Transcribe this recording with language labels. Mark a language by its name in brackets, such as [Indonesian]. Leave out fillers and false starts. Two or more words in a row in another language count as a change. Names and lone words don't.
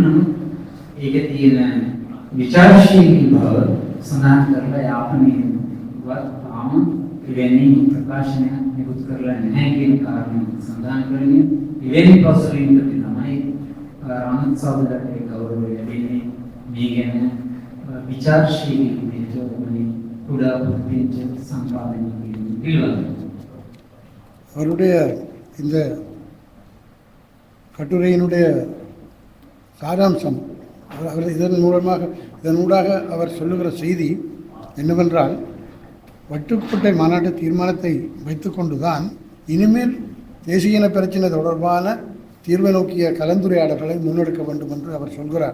[Sinhala] නමුත් ඒකේ තියෙන විචාරශීලී බව සඳහන් කරලා යාපනීවත් තාම එවැනි ප්‍රකාශනයක් නිකුත් කරලා නැහැ කියන කාරණය සඳහන් කරන්නේ. එවැනි පසුබිමක තමයි රාමත් සහෝදරට ගෞරවය ලැබෙන්නේ. මේ ගැන විචාරශීලී විදිහට උඩ පුත්‍රිච්ච සම්පාදනය පිළිබඳව [Tamil] அவருடைய இந்த கட்டுரையினுடைய சாராம்சம் அவர் இதனூடாக அவர் சொல்லுகிற செய்தி என்னவென்றால், வட்டுக்கோட்டை மாநாட்டு தீர்மானத்தை வைத்துக்கொண்டுதான் இனிமேல் தேசிய இன பிரச்சினை தொடர்பான தீர்வை நோக்கிய கலந்துரையாடல்களை முன்னெடுக்க வேண்டும் என்று அவர் சொல்கிறார்.